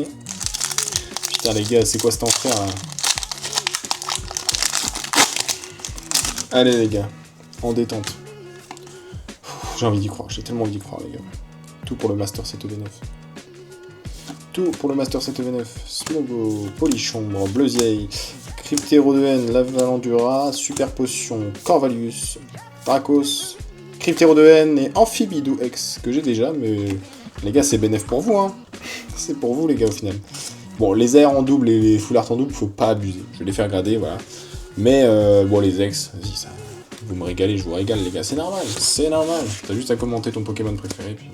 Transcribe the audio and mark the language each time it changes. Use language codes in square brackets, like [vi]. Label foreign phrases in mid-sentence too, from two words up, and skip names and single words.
[fr] Putain, les gars, c'est quoi cet enfer là? Allez, les gars, en détente. J'ai envie d'y croire, j'ai tellement envie d'y croire, les gars. Tout pour le Master 7 EV9. Tout pour le Master 7 EV9. Smogo, Polichombre, Bleuzier, Cryptéro de haine, Lavalandura, Super Potion, Corvalius, Dracos, Cryptéro de haine et Amphibidou X, que j'ai déjà, mais les gars, c'est bénéf pour vous, hein. C'est pour vous, les gars, au final. Bon, les airs en double et les [en] full art [fr] en double, faut pas abuser. Je vais les faire grader, voilà. Mais, bon, les ex, vas-y, ça... Vous me régalez, je vous régale, les gars, c'est normal, c'est normal. T'as juste à commenter ton Pokémon préféré, puis...